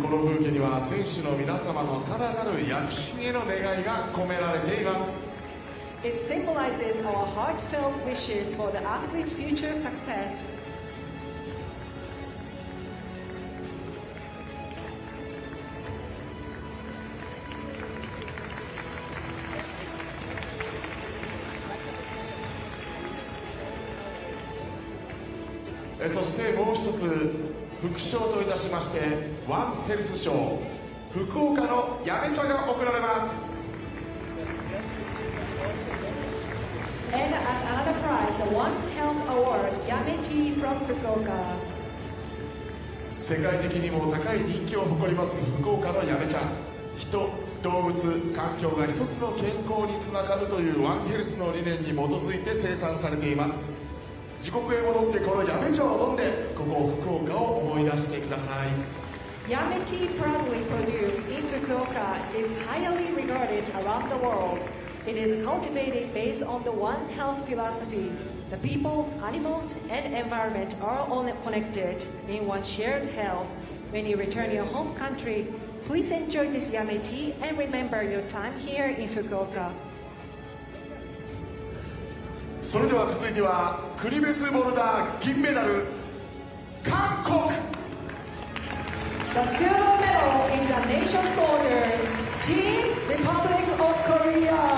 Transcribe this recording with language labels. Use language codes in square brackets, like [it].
[ja] このブーケには選手の皆様のさらなる躍進への願いが込められています。 [en] It symbolizes our heartfelt wishes for the athlete's future success. [ja] そしてもう一つ副賞といたしまして、ワンヘルス賞福岡のやめ茶が贈られます。 [en] And as another prize, the One Health Award, Yame Tea from Fukuoka. [ja] 世界的にも高い人気を誇ります福岡のやめ茶。人、動物、環境が一つの健康につながるというワンヘルスの理念に基づいて生産されています。自国へ戻ってこのやめ茶を飲んで、ここ福岡を思い出してください。 [en] Yame tea proudly produced in Fukuoka is highly regarded around the world. It is cultivated based on the One Health philosophy. The people, animals, and environment are all connected in one shared health. When you return your home country, please enjoy this Yame tea and remember your time here in Fukuoka. [ja] それでは続いては国別ボルダー銀メダル韓国。 [en] The silver medal in the nation's border, Team Republic of Korea.